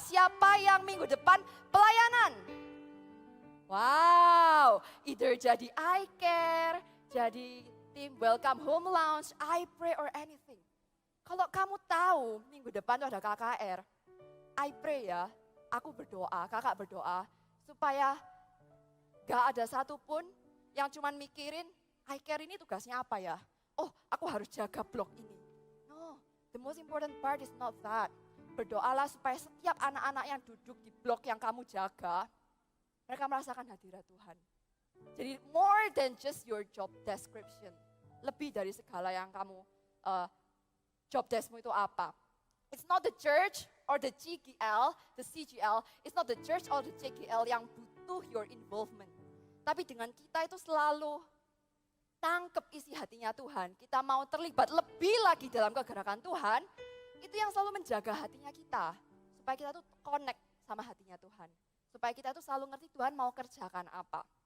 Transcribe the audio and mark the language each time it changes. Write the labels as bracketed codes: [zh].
[id] Siapa yang minggu depan pelayanan? Wow, either jadi I Care, jadi tim Welcome Home Lounge, I Pray [en] or anything. [id] Kalau kamu tahu minggu depan tuh ada KKR, I pray ya, aku berdoa, kakak berdoa, supaya gak ada satupun yang cuman mikirin, I Care ini tugasnya apa ya? Oh, aku harus jaga blog ini. [en] No, the most important part is not that. [id] Berdoalah supaya setiap anak-anak yang duduk di blog yang kamu jaga, mereka merasakan hadirat Tuhan. [en] Jadi more than just your job description. [id] Lebih dari segala yang kamu, job deskmu itu apa. [en] It's not the church or the CGL, it's not the church or the CGL [id] yang butuh [en] your involvement. [id] Tapi dengan kita itu selalu tangkep isi hatinya Tuhan, kita mau terlibat lebih lagi dalam kegerakan Tuhan, itu yang selalu menjaga hatinya kita. Supaya kita tuh connect sama hatinya Tuhan. Supaya kita tuh selalu ngerti Tuhan mau kerjakan apa.